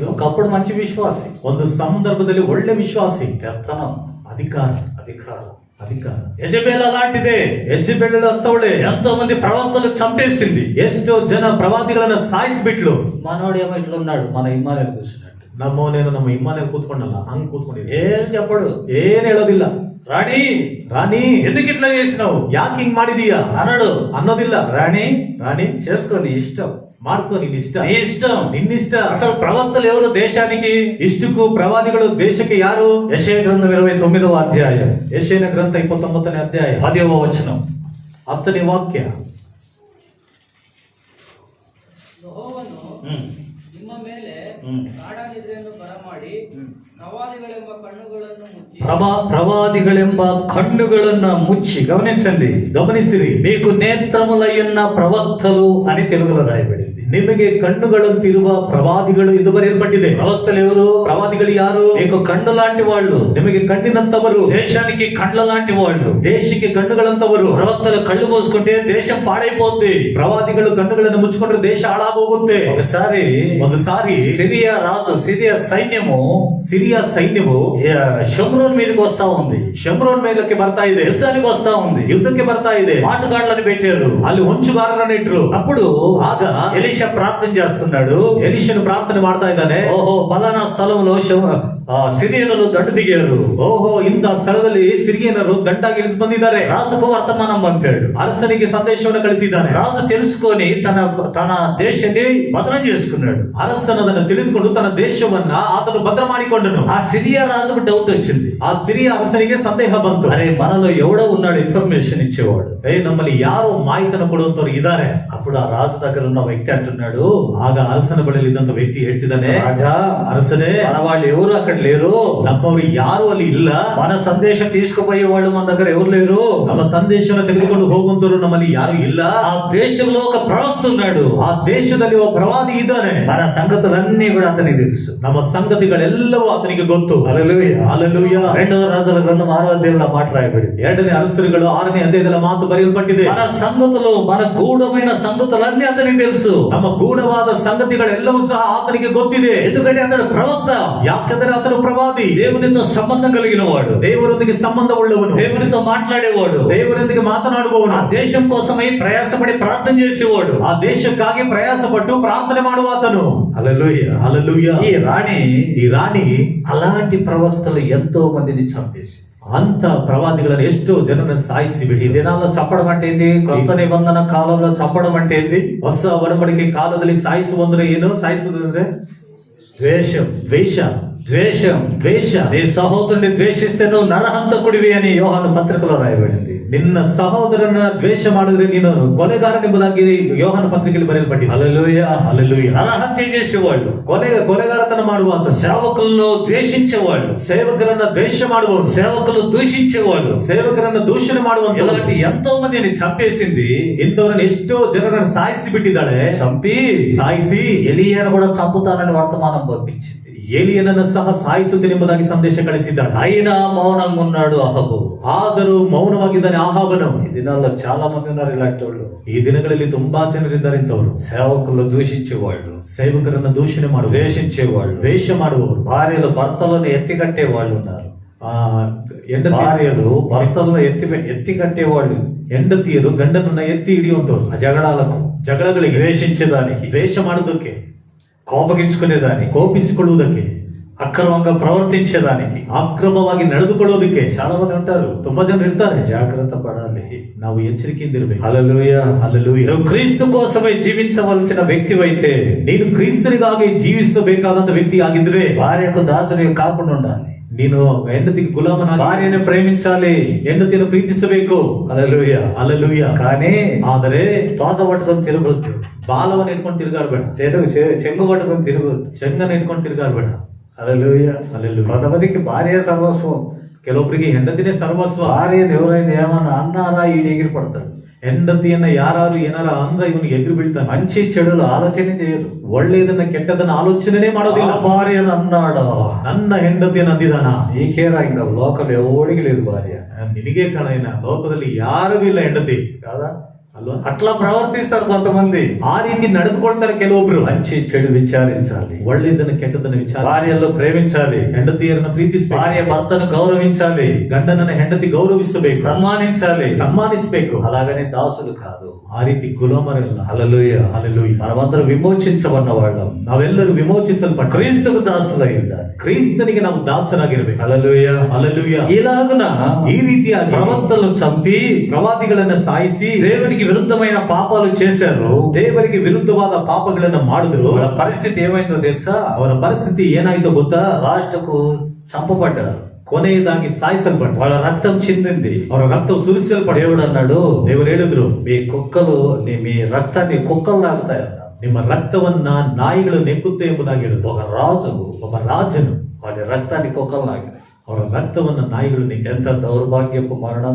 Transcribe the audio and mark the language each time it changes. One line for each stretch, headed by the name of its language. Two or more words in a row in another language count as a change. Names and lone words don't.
Telugu: ఒకప్పుడు మంచి విశ్వాసి,
Kannada: ಒಂದು ಸಂದರ್ಭದಲ್ಲಿ ಒಳ್ಳೆ ವಿಶ್ವಾಸಿ.
Telugu: పెత్తనం,
Kannada: ಅಧಿಕಾರ
Telugu: అధికారం.
Kannada: ಅಧಿಕಾರ.
Telugu: యెజబెల్ అలాంటిదే.
Kannada: ಯೆಜೆಬೆಲ್ ಅಂತವಳೆ
Telugu: ఎంతో మంది ప్రవక్తలు చంపేసింది.
Kannada: ಎಷ್ಟೋ ಜನ ಪ್ರವಾದಿಗಳನ್ನ ಸಾಯಿಸಿಬಿಟ್ಲು.
Telugu: మనోడేమో ఇట్లున్నాడు, మన ఇమ్మానుయేల్ కూర్చున్నట్టు.
Kannada: ನಮ್ಮವನೇನು ನಮ್ಮ ಇಮ್ಮಾನುಯೇಲ್ ಕೂತ್ಕೊಂಡಲ್ಲ, ಹಂಗ್ ಕೂತ್ಕೊಂಡಿದ್ದೆ.
Telugu: ఏం చెప్పడు,
Kannada: ಏನ್ ಹೇಳೋದಿಲ್ಲ.
Telugu: రాణి
Kannada: ರಾಣಿ
Telugu: ఎందుకు ఇట్లా చేసినావు
Kannada: ಯಾಕೆ ಹಿಂಗ್ ಮಾಡಿದೀಯಾ
Telugu: అనడు.
Kannada: ಅನ್ನೋದಿಲ್ಲ.
Telugu: రాణి
Kannada: ರಾಣಿ
Telugu: చేసుకో, నీ ఇష్టం,
Kannada: ಮಾಡ್ಕೋ, ನಿನ್ ಇಷ್ಟ,
Telugu: నీ ఇష్టం.
Kannada: ನಿನ್ನಿಷ್ಟ.
Telugu: అసలు ప్రవక్తలు ఎవరు దేశానికి?
Kannada: ಇಷ್ಟಕ್ಕೂ ಪ್ರವಾದಿಗಳು ದೇಶಕ್ಕೆ ಯಾರು?
Telugu: యెషయా గ్రంథం 29వ అధ్యాయం
Kannada: ಯೆಶಾಯನ ಗ್ರಂಥ 29ನೇ ಅಧ್ಯಾಯ
Telugu: 10వ వచనం.
Kannada: 10ನೇ ವಾಕ್ಯ. ಯೆಹೋವನು ನಿಮ್ಮ ಮೇಲೆ ಗಾಢ ನಿದ್ರೆಯನ್ನು ಬರಮಾಡಿ ಪ್ರವಾದಿಗಳೆಂಬ ಕಣ್ಣುಗಳನ್ನು ಮುಚ್ಚಿ ಪ್ರವಾದಿಗಳೆಂಬ ಕಣ್ಣುಗಳನ್ನು ಮುಚ್ಚಿ, గమనించండి, ಗಮನಿಸಿರಿ,
Telugu: మీకు నేత్రములయ్యున్న ప్రవక్తలు అని తెలుగులో రాయబడింది.
Kannada: ನಿಮಗೆ ಕಣ್ಣುಗಳಂತಿರುವ ಪ್ರವಾದಿಗಳು ಎಂದು ಬರೆಯಲ್ಪಟ್ಟಿದೆ.
Telugu: ప్రవక్తలు ఎవరు?
Kannada: ಪ್ರವಾದಿಗಳು ಯಾರು?
Telugu: మీకు కన్ను లాంటి వాళ్ళు,
Kannada: ನಿಮಗೆ ಕಣ್ಣಿನಂತವರು,
Telugu: దేశానికి కండ్ల లాంటి వాళ్ళు.
Kannada: ದೇಶಕ್ಕೆ ಕಣ್ಣುಗಳಂತವರು.
Telugu: ప్రవక్తలు కళ్ళు మూసుకుంటే దేశం పాడైపోద్ది.
Kannada: ಪ್ರವಾದಿಗಳು ಕಣ್ಣುಗಳನ್ನು ಮುಚ್ಚಿಕೊಂಡ್ರೆ ದೇಶ ಹಾಳಾಗೋಗುತ್ತೆ.
Telugu: ఒకసారి
Kannada: ಒಂದು ಸಾರಿ
Telugu: సిరియా రాజు, సిరియా సైన్యము
Kannada: ಸಿರಿಯಾ ಸೈನ್ಯವು
Telugu: షోమ్రోన్ మీదకి వస్తా ఉంది.
Kannada: ಶಮ್ರೋನ್ ಮೇಲಕ್ಕೆ ಬರ್ತಾ ಇದೆ,
Telugu: యుద్ధానికి వస్తా ఉంది.
Kannada: ಯುದ್ಧಕ್ಕೆ ಬರ್ತಾ ಇದೆ.
Telugu: మాటుగాళ్ళని పెట్టారు.
Kannada: ಅಲ್ಲಿ ಹೊಂಚುಗಾರರನ್ನ ಇಟ್ರು.
Telugu: అప్పుడు
Kannada: ಆಗ
Telugu: ఎలీషా ప్రార్థన చేస్తున్నాడు.
Kannada: ಎಲೀಷನು ಪ್ರಾರ್ಥನೆ ಮಾಡ್ತಾ ಇದ್ದಾನೆ.
Telugu: ఓహో, పలానా స్థలంలో సిరియనులు దండు దిగారు.
Kannada: ಓಹೋ, ಇಂಥ ಸ್ಥಳದಲ್ಲಿ ಸಿರಿಯನರು ದಂಡಾಗಿ ಇಳಿದು ಬಂದಿದ್ದಾರೆ.
Telugu: రాజుకు వర్తమానం పంపాడు.
Kannada: ಅರಸನಿಗೆ ಸಂದೇಶವನ್ನು ಕಳಿಸಿದ್ದಾನೆ.
Telugu: రాజు తెలుసుకొని తన దేశాన్ని భద్రం చేసుకున్నాడు.
Kannada: ಅರಸನದನ್ನು ತಿಳಿದುಕೊಂಡು ತನ್ನ ದೇಶವನ್ನ ಆತನು ಭದ್ರ ಮಾಡಿಕೊಂಡನು.
Telugu: ఆ సిరియా రాజుకు డౌట్ వచ్చింది.
Kannada: ಆ ಸಿರಿಯ ಅರಸನಿಗೆ ಸಂದೇಹ ಬಂತು.
Telugu: అరే, మనలో ఎవడో ఉన్నాడు ఇన్ఫర్మేషన్ ఇచ్చేవాడు.
Kannada: ನಮ್ಮಲ್ಲಿ ಯಾರೋ ಮಾಹಿತಿಯನ್ನು ಕೊಡುವಂತವ್ರು ಇದ್ದಾರೆ.
Telugu: అప్పుడు ఆ రాజు దగ్గర ఉన్న వ్యక్తి అంటున్నాడు,
Kannada: ಆಗ ಅರಸನ ಬಳಿಯಲ್ಲಿ ಇದ್ದಂತ ವ್ಯಕ್ತಿ ಹೇಳ್ತಿದ್ದಾನೆ,
Telugu: రాజా,
Kannada: ಅರಸನೇ,
Telugu: మన వాళ్ళు ఎవరు అక్కడ లేరు.
Kannada: ನಮ್ಮವರು ಯಾರು ಅಲ್ಲಿ ಇಲ್ಲ.
Telugu: మన సందేశం తీసుకుపోయే వాళ్ళు మన దగ్గర ఎవరు లేరు.
Kannada: ನಮ್ಮ ಸಂದೇಶವನ್ನು ತೆಗೆದುಕೊಂಡು ಹೋಗುವಂತವರು ನಮ್ಮಲ್ಲಿ ಯಾರು ಇಲ್ಲ.
Telugu: ఆ దేశంలో ఒక ప్రవక్త ఉన్నాడు.
Kannada: ಆ ದೇಶದಲ್ಲಿ ಒಬ್ಬ ಪ್ರವಾದಿ ಇದ್ದಾನೆ.
Telugu: మన సంగతులన్నీ కూడా అతనికి తెలుసు.
Kannada: ನಮ್ಮ ಸಂಗತಿಗಳೆಲ್ಲವೂ ಆತನಿಗೆ ಗೊತ್ತು.
Telugu: హల్లెలూయా,
Kannada: ಹಲ್ಲೆಲೂಯಾ.
Telugu: రెండవ రాజుల గ్రంథం 6వ అధ్యాయంలో మాట రాయబడింది.
Kannada: 2ನೇ ಅರಸರುಗಳು 6ನೇ ಅಧ್ಯಾಯದಲ್ಲಿ ಮಾತು ಬರೆಯಲ್ಪಟ್ಟಿದೆ.
Telugu: మన సంగతులు, మన గూఢమైన సంగతులన్నీ అతనికి తెలుసు.
Kannada: ನಮ್ಮ ಗೂಢವಾದ ಸಂಗತಿಗಳೆಲ್ಲವೂ ಸಹ ಆತನಿಗೆ ಗೊತ್ತಿದೆ.
Telugu: ఎందుకంటే అతడు ప్రవక్త.
Kannada: ಯಾಕಂದ್ರೆ ಆತನು ಪ್ರವಾದಿ,
Telugu: దేవునితో సంబంధం కలిగిన వాడు,
Kannada: ದೇವರೊಂದಿಗೆ ಸಂಬಂಧವುಳ್ಳವನು,
Telugu: దేవునితో మాట్లాడేవాడు,
Kannada: ದೇವರೊಂದಿಗೆ ಮಾತನಾಡುವವನು,
Telugu: ఆ దేశం కోసమై ప్రయాసపడి ప్రార్థన చేసేవాడు,
Kannada: ಆ ದೇಶಕ್ಕಾಗಿ ಪ್ರಯಾಸ ಪಟ್ಟು ಪ್ರಾರ್ಥನೆ ಮಾಡುವಾತನು.
Telugu: హల్లెలూయా.
Kannada: ಹಲ್ಲೆಲೂಯಾ.
Telugu: ఈ రాణి
Kannada: ಈ ರಾಣಿ
Telugu: అలాంటి ప్రవక్తలు ఎంతో మందిని చంపేసి,
Kannada: ಅಂತ ಪ್ರವಾದಿಗಳನ್ನು ಎಷ್ಟೋ ಜನರನ್ನ ಸಾಯಿಸಿ
Telugu: ఈ
Kannada: ಬಿಡಿ.
Telugu: దినాల్లో చంపడం అంటే ఏంది? కొత్త నిబంధన కాలంలో చంపడం అంటే ఏంది?
Kannada: ಹೊಸ ಒಡಂಬಡಿಕೆ ಕಾಲದಲ್ಲಿ ಸಾಯಿಸುವಂದ್ರೆ ಏನು? ಸಾಯಿಸುವುದಂದ್ರೆ
Telugu: ద్వేషం.
Kannada: ದ್ವೇಷ,
Telugu: ద్వేషం.
Kannada: ದ್ವೇಷ.
Telugu: నీ సహోదరుని ద్వేషిస్తే నువ్వు నరహంతకుడివి అని యోహాను పత్రికలో రాయబడింది.
Kannada: ನಿನ್ನ ಸಹೋದರನ ದ್ವೇಷ ಮಾಡಿದ್ರೆ ನೀನು ಕೊಲೆಗಾರನೆಂಬುದಾಗಿ ಯೋಹಾನ ಪತ್ರಿಕೆಯಲ್ಲಿ ಬರೆಯಲ್ಪಟ್ಟಿದೆ.
Telugu: హల్లెలూయా.
Kannada: ಹಲ್ಲೆಲೂಯಾ.
Telugu: నరహత్య చేసేవాళ్ళు,
Kannada: ಕೊಲೆಗಾರತನ ಮಾಡುವಂತ,
Telugu: సేవకులను ద్వేషించేవాళ్ళు,
Kannada: ಸೇವಕರನ್ನ ದ್ವೇಷ ಮಾಡುವವರು,
Telugu: సేవకులు దూషించేవాళ్ళు,
Kannada: ಸೇವಕರನ್ನ ದೂಷಣೆ ಮಾಡುವಂತ,
Telugu: ఇలాంటి ఎంతో మందిని చంపేసింది.
Kannada: ಇಂಥವರನ್ನ ಎಷ್ಟೋ ಜನರನ್ನ ಸಾಯಿಸಿ ಬಿಟ್ಟಿದ್ದಾಳೆ.
Telugu: చంపి
Kannada: ಸಾಯಿಸಿ
Telugu: ఎలీయాను కూడా చంపుతానని వర్తమానం పంపించింది.
Kannada: ಏಲಿಯನನ್ನ ಸಹ ಸಾಯಿಸುತ್ತೇನೆಂಬುದಾಗಿ ಸಂದೇಶ ಕಳಿಸಿದ್ದಾಳೆ.
Telugu: అయినా మౌనంగా ఉన్నాడు అహబు.
Kannada: ಆದರೂ ಮೌನವಾಗಿದ್ದಾನೆ ಆಹಾಬನು.
Telugu: ఈ దినాల్లో చాలా మంది ఉన్నారు ఇలాంటి వాళ్ళు.
Kannada: ಈ ದಿನಗಳಲ್ಲಿ ತುಂಬಾ ಜನರಿದ್ದಾರೆ ಇಂಥವರು.
Telugu: సేవకులు దూషించేవాళ్ళు,
Kannada: ಸೇವಕರನ್ನ ದೂಷಣೆ ಮಾಡುವ,
Telugu: ద్వేషించేవాళ్ళు,
Kannada: ದ್ವೇಷ ಮಾಡುವವರು,
Telugu: భార్యలు భర్తలను ఎత్తికట్టే వాళ్ళు ఉన్నారు.
Kannada: ಹೆಂಡತಿಯರು
Telugu: భార్యలు భర్తలను ఎత్తి కట్టేవాళ్ళు,
Kannada: ಹೆಂಡತಿಯರು ಗಂಡನನ್ನ ಎತ್ತಿ ಹಿಡಿಯುವಂತವ್ರು.
Telugu: ఆ జగడాలకు,
Kannada: ಜಗಳಗಳಿಗೆ,
Telugu: ద్వేషించేదానికి,
Kannada: ದ್ವೇಷ ಮಾಡುವುದಕ್ಕೆ,
Telugu: కోపగించుకునేదానికి,
Kannada: ಕೋಪಿಸಿಕೊಳ್ಳುವುದಕ್ಕೆ,
Telugu: అక్రమంగా ప్రవర్తించేదానికి,
Kannada: ಅಕ್ರಮವಾಗಿ ನಡೆದುಕೊಳ್ಳೋದಕ್ಕೆ
Telugu: చాలా మంది ఉంటారు.
Kannada: ತುಂಬಾ ಜನ ಇರ್ತಾರೆ.
Telugu: జాగ్రత్త పడాలి.
Kannada: ನಾವು ಎಚ್ಚರಿಕೆಯಿಂದ ಇರಬೇಕು.
Telugu: హల్లెలూయా.
Kannada: ಹಲ್ಲೆಲೂಯಾ.
Telugu: నువ్వు క్రీస్తు కోసమై జీవించవలసిన వ్యక్తివైతే,
Kannada: ನೀನು ಕ್ರಿಸ್ತನಿಗಾಗಿ ಜೀವಿಸಬೇಕಾದಂತ ವ್ಯಕ್ತಿ ಆಗಿದ್ರೆ
Telugu: భార్యకు దాసుని కాకుండా ఉండాలి.
Kannada: ನೀನು ಹೆಂಡತಿಗೆ ಗುಲಾಮನಾಗಿ,
Telugu: భార్యను ప్రేమించాలి,
Kannada: ಹೆಂಡತಿಯನ್ನು ಪ್ರೀತಿಸಬೇಕು.
Telugu: హల్లెలూయా.
Kannada: ಹಲ್ಲೆಲೂಯಾ.
Telugu: కానీ
Kannada: ಆದರೆ
Telugu: తోత పట్టుకొని తిరగొద్దు,
Kannada: ಬಾಲವನ್ನು ಇಟ್ಕೊಂಡು ತಿರುಗಾಡ್ಬೇಡ,
Telugu: చెంగు పట్టుకొని తిరగొద్దు.
Kannada: ಚೆಂಗನ ಇಟ್ಕೊಂಡು ತಿರುಗಾಡ್ಬೇಡ.
Telugu: హల్లెలూయా.
Kannada: హల్లెలూయా.
Telugu: కొంతమందికి భార్య సర్వస్వం.
Kannada: ಕೆಲವೊಬ್ಬರಿಗೆ ಹೆಂಡತಿನೇ ಸರ್ವಸ್ವ.
Telugu: భార్యను ఎవరైనా ఏమన్నా అన్నారా ఈడు ఎగిరి పడతాడు.
Kannada: ಹೆಂಡತಿಯನ್ನ ಯಾರು ಏನಾರ ಅಂದ್ರೆ ಇವನು ಎದುರು ಬೀಳ್ತಾನೆ.
Telugu: మంచి చెడులు ఆలోచన చేయరు.
Kannada: ಒಳ್ಳೆಯದನ್ನ ಕೆಟ್ಟದನ್ನ ಆಲೋಚನೆ ಮಾಡೋದಿಲ್ಲ.
Telugu: ఆ భార్యను అన్నాడు,
Kannada: ನನ್ನ ಹೆಂಡತಿಯನ್ನು ಅಂದಿದಾನ.
Telugu: నీకేరా ఇంకా లోకం ఎవడికి లేదు భార్య.
Kannada: ನಿನಗೆ ಕಾಣ, ಲೋಕದಲ್ಲಿ ಯಾರಿಗೂ ಇಲ್ಲ ಹೆಂಡತಿ
Telugu: కాదా?
Kannada: ಅಲ್ವಾ?
Telugu: అట్లా ప్రవర్తిస్తారు కొంతమంది.
Kannada: ಆ ರೀತಿ ನಡೆದುಕೊಳ್ತಾರೆ ಕೆಲವೊಬ್ರು.
Telugu: మంచి చెడు విచారించాలి,
Kannada: ಒಳ್ಳೆಯದನ್ನ ಕೆಟ್ಟದನ್ನ ವಿಚಾರ.
Telugu: భార్యలో ప్రేమించాలి,
Kannada: ಹೆಂಡತಿಯರನ್ನ ಪ್ರೀತಿಸಬೇಕು,
Telugu: భార్య భర్తను గౌరవించాలి,
Kannada: ಗಂಡನನ್ನ ಹೆಂಡತಿ ಗೌರವಿಸಬೇಕು,
Telugu: సన్మానించాలి,
Kannada: ಸನ್ಮಾನಿಸಬೇಕು.
Telugu: అలాగని దాసులు కాదు.
Kannada: ಆ ರೀತಿ ಗುಲಾಮರಲ್ಲ.
Telugu: హల్లెలూయా,
Kannada: హల్లెలూయా.
Telugu: మనమందరం విమోచించబడిన వాళ్ళం,
Kannada: ನಾವೆಲ್ಲರೂ ವಿಮೋಚಿಸಲ್ಪಟ್ಟ
Telugu: క్రీస్తుకు దాసులై ఉండాలి.
Kannada: ಕ್ರಿಸ್ತನಿಗೆ ನಾವು ದಾಸರಾಗಿರಬೇಕು.
Telugu: హల్లెలూయా,
Kannada: ಹల్లೆಲೂಯಾ.
Telugu: ఇలాగున
Kannada: ಈ ರೀತಿಯಾಗಿ
Telugu: ప్రవక్తలను చంపి
Kannada: ಪ್ರವಾದಿಗಳನ್ನ ಸಾಯಿಸಿ
Telugu: దేవునికి విరుద్ధమైన పాపాలు చేశారు.
Kannada: ದೇವರಿಗೆ ವಿರುದ್ಧವಾದ ಪಾಪಗಳನ್ನ ಮಾಡಿದ್ರು.
Telugu: వాళ్ళ పరిస్థితి ఏమైందో తెలుసా?
Kannada: ಅವರ ಪರಿಸ್ಥಿತಿ ಏನಾಯ್ತೋ ಗೊತ್ತಾ?
Telugu: లాస్ట్కు చంపబడ్డారు,
Kannada: ಕೊನೆಯದಾಗಿ ಸಾಯಿಸಲ್ಪಟ್ಟ.
Telugu: వాళ్ళ రక్తం చిందింది,
Kannada: ಅವರ ರಕ್ತವು ಸುರಿಸಲ್ಪಟ್ಟ.
Telugu: దేవుడు అన్నాడు,
Kannada: ದೇವರು ಹೇಳಿದ್ರು,
Telugu: మీ కుక్కలు మీ రక్తాన్ని కుక్కలు తాగుతాయన్న.
Kannada: ನಿಮ್ಮ ರಕ್ತವನ್ನ ನಾಯಿಗಳು ನೆಕ್ಕುತ್ತೆ ಎಂಬುದಾಗಿ ಹೇಳಿದ್ರು.
Telugu: ఒక రాజు,
Kannada: ಒಬ್ಬ ರಾಜನು
Telugu: వాడి రక్తాన్ని కుక్కలు తాగింది.
Kannada: ಅವರ ರಕ್ತವನ್ನ ನಾಯಿಗಳು ನೆಕ್ಕ.
Telugu: ఎంత దౌర్భాగ్యపు మరణం,